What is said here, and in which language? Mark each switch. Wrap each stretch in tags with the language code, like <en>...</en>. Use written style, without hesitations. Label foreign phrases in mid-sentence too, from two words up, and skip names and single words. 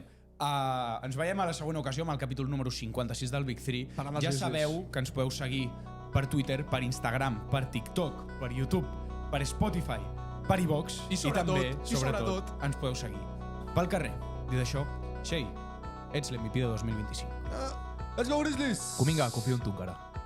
<ca>Ens veiem a la següent ocasió amb el capítol número 56 del Big 3. Parlant dels Ja Grizzlies. sabeu que ens podeu seguir per Twitter, per Instagram, per TikTok, per YouTube, per Spotify, per iVox I sobretot, també, sobretot, ens podeu seguir pel carrer. Dit això, Shea, ets l'MVP de 2025.</ca> <en>Let's go, Grizzlies!</en> <ca>Cominga, confio en tu encara.</ca>